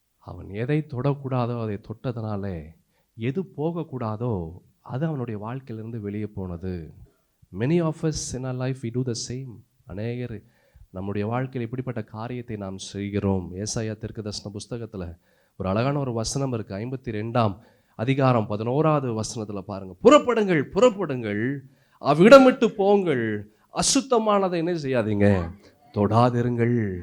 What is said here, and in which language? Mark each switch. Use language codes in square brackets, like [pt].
[ta] அவன் எதை தொடக்கூடாதோ அதை தொட்டதனாலே எது போகக்கூடாதோ அது அவனுடைய வாழ்க்கையிலிருந்து வெளியே போனது. [en] Many of us in our life we do the same. [ta] அநேகர் நம்முடைய வாழ்க்கையில் இப்படிப்பட்ட காரியத்தை நாம் செய்கிறோம். ஏசாயா தீர்க்கதரிசன புஸ்தகத்தில் ஒரு அழகான ஒரு வசனம் இருக்குது. 52ஆம் அதிகாரம் 11வது வசனத்தில் பாருங்கள். புறப்படுங்கள், புறப்படுங்கள், அவ்விடமிட்டு போங்கள், அசுத்தமானதை என்ன செய்யாதீங்க, தொடாதிருங்கள்.